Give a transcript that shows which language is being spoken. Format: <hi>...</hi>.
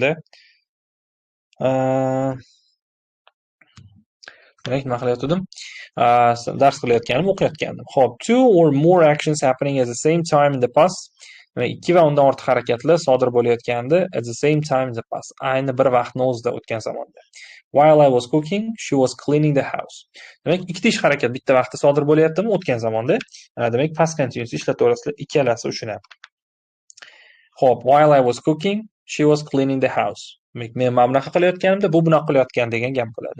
<uz>da demak, nima qilayotgandim? Dars qilayotganim, o'qiyotgandim.</uz> <en>Xo'p, 2 or more actions happening at the same time in the past.</en> <uz>Demak, 2 va undan ortiq harakatlar sodir bo'layotganda</uz> <en>at the same time in the past.</en> <uz>Ayni bir vaqtning o'zida o'tgan zamonda.</uz> <en>While I was cooking, she was cleaning the house.</en> <uz>Demak, ikkita ish harakat bitta vaqtda sodir bo'layaptimi o'tgan zamonda? Demak, past continuous ishlataverasizlar ikkalasi uchun ham.</uz> <en>Xo'p, while I was cooking, she was cleaning the house.</en> <uz>Demak, men mana bunaqa qilayotganimda, bu bunaqa qilayotgan degan gap bo'ladi.</uz>